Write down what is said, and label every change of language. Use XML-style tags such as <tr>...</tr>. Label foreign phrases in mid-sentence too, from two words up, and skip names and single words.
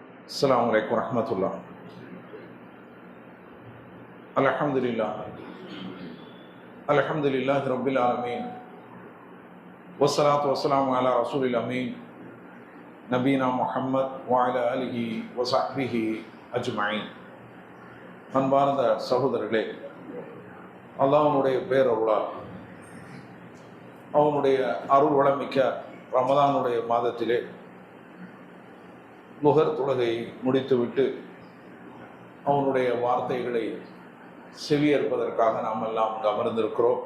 <ar>السلام عليكم ورحمة الله. الحمد لله الحمد لله رب العالمين والصلاة والسلام على رسول الأمين نبينا محمد وعلى آله وصحبه أجمعين.</ar> <ta>அன்பார்ந்த சகோதரர்களே, அல்லாஹ்வுடைய பேரருளால் அவனுடைய அருள் வளமிக்க ரமதானுடைய மாதத்திலே லுஹர் தொழுகையை முடித்துவிட்டு அவனுடைய வார்த்தைகளை செவியேற்பதற்காக நாம் எல்லாம் அமர்ந்திருக்கிறோம்.</ta>